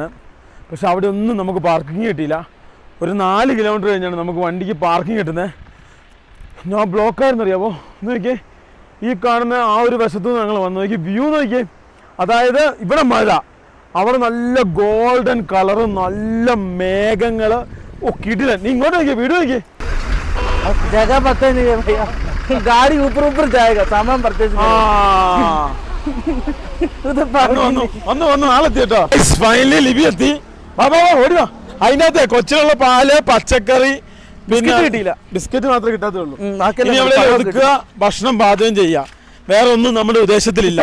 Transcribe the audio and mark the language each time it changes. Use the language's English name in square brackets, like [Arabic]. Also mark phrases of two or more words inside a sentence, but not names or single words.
[Malayalam] പക്ഷെ അവിടെ ഒന്നും നമുക്ക് പാർക്കിംഗ് കിട്ടിയില്ല. ഒരു 4 കിലോമീറ്റർ കഴിഞ്ഞാണ് നമുക്ക് വണ്ടിക്ക് പാർക്കിംഗ് കിട്ടുന്നത്. ഞാൻ ബ്ലോക്കായിരുന്നു അറിയാമോ. നോക്കിയേ, ഈ കാണുന്ന ആ ഒരു വശത്തു നിന്ന് ഞങ്ങൾ വന്നു നോക്കി വ്യൂ നോക്കിയേ. അതായത് ഇവിടെ മഴ, അവിടെ നല്ല [English] golden colour, [Malayalam] നല്ല മേഘങ്ങൾ. കിടിലൻ. നീ ഇങ്ങോട്ട് നോക്കിയേ, വീട് നോക്കിയേ. [Hindi] जगह पता नहीं है भैया, गाड़ी ऊपर ऊपर जाएगा सामान परचेज [Malayalam] ആളെത്തി കേട്ടോ. ഫൈനലി ലിബി എത്തി. ഓടിവാ. അതിനകത്ത് കൊച്ചിനുള്ള പാല്, പച്ചക്കറി, പിന്നെ കിട്ടിയില്ല. ബിസ്ക്കറ്റ് മാത്രമേ കിട്ടാത്തുള്ളൂ. ഒതുക്കുക, ഭക്ഷണം പാചകം ചെയ്യാം, വേറെ ഒന്നും നമ്മുടെ ഉദ്ദേശത്തിലില്ല.